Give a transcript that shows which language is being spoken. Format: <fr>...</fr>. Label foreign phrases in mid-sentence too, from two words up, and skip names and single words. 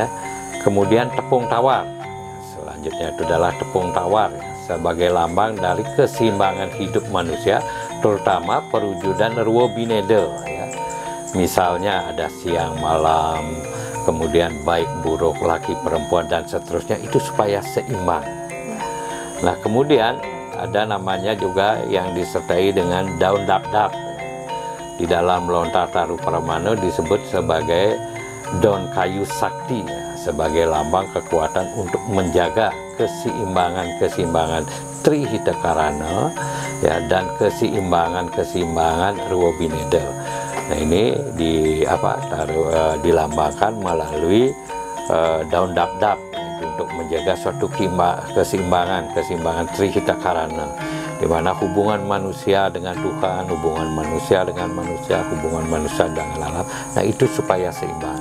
<id>Kemudian tepung tawar, selanjutnya itu adalah tepung tawar ya, sebagai lambang dari keseimbangan hidup manusia, terutama perwujudan</id> <ban>ruwa bineda</ban> <id>ya. Misalnya ada siang malam, kemudian baik buruk laki perempuan dan seterusnya, itu supaya seimbang. Nah, kemudian ada namanya juga yang disertai dengan daun dap-dap. Di dalam lontar taru Paramana disebut sebagai daun kayu sakti ya, sebagai lambang kekuatan untuk menjaga keseimbangan Trihita Karana ya, dan keseimbangan</id> <ban>ruwa bineda.</ban> <id>Nah, ini dilambangkan melalui daun dap-dap untuk menjaga suatu keseimbangan Trihita Karana, di mana hubungan manusia dengan Tuhan, hubungan manusia dengan manusia, hubungan manusia dengan alam, nah itu supaya seimbang.</id>